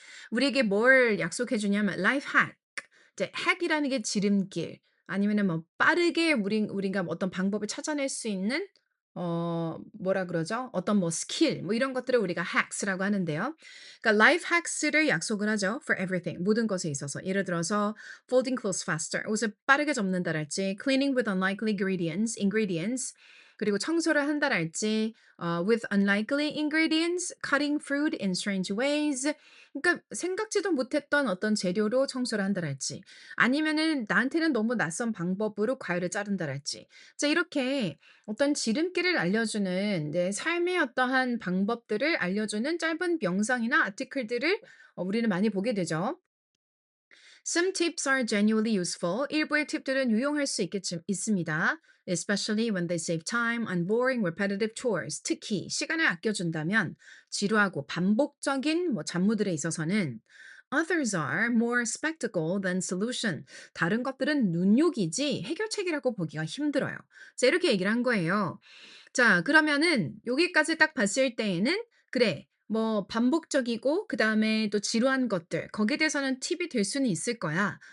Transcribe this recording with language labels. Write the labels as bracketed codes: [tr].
[ko] 우리에게 뭘 약속해 주냐면 life hack. 이제 hack이라는 게 지름길 아니면은 뭐 빠르게 우리가 뭐 어떤 방법을 찾아낼 수 있는 뭐라 그러죠? 어떤 뭐 스킬 뭐 이런 것들을 우리가 hacks라고 하는데요. 그러니까 life hacks를 약속을 하죠. [en] For everything. [ko] 모든 것에 있어서. 예를 들어서 [en] folding clothes faster. [ko] 옷을 빠르게 접는다랄지 [en] cleaning with unlikely ingredients. [ko] 그리고 청소를 한다랄지 [en] with unlikely ingredients, cutting fruit in strange ways. [ko] 그러니까 생각지도 못했던 어떤 재료로 청소를 한다랄지 아니면은 나한테는 너무 낯선 방법으로 과일을 자른다랄지. 자 이렇게 어떤 지름길을 알려주는 내 삶의 어떠한 방법들을 알려주는 짧은 영상이나 아티클들을 우리는 많이 보게 되죠. [en] Some tips are genuinely useful. [ko] 일부의 팁들은 유용할 수 있습니다. [en] Especially when they save time on boring repetitive chores. [ko] 특히 시간을 아껴준다면 지루하고 반복적인 뭐 잡무들에 있어서는 [en] Others are more spectacle than solution. [ko] 다른 것들은 눈요기지 해결책이라고 보기가 힘들어요. 자, 이렇게 얘기를 한 거예요. 자 그러면은 여기까지 딱 봤을 때에는 그래 뭐 반복적이고 그다음에 또 지루한 것들 거기에 대해서는 팁이 될 수는 있을 거야.